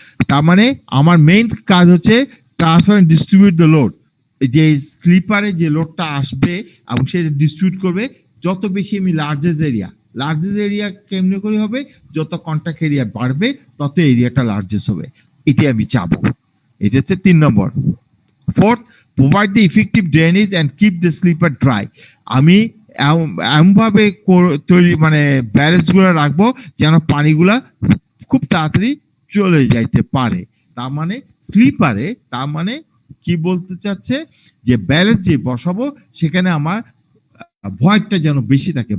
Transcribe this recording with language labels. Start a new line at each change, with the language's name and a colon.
Bangla: তার মানে আমার মেইন কাজ হচ্ছে transfer and distribute the load. যে স্লিপারে যে লোডটা আসবে এবং সেটা ডিস্ট্রিবিউট করবে, যত বেশি আমি লার্জেস্ট এরিয়া কেমনে করে হবে, যত কন্টাক্ট এরিয়া বাড়বে তত এরিয়াটা লার্জেস্ট হবে, এটাই আমি চাবো। এটা হচ্ছে 3 নম্বর।
English: 4th, provide the effective drainage and keep the sleeper dry. আমি
Bangla: এমনভাবে তৈরি মানে ব্যালেন্স গুলো রাখবো যেন পানিগুলা খুব তাড়াতাড়ি চলে যাইতে পারে। তার মানে স্লিপারে, তার মানে কি বলতে চাচ্ছে যে ব্যালেন্স যে বসাবো সেখানে আমার ভয়েডটা যেন বেশি থাকে।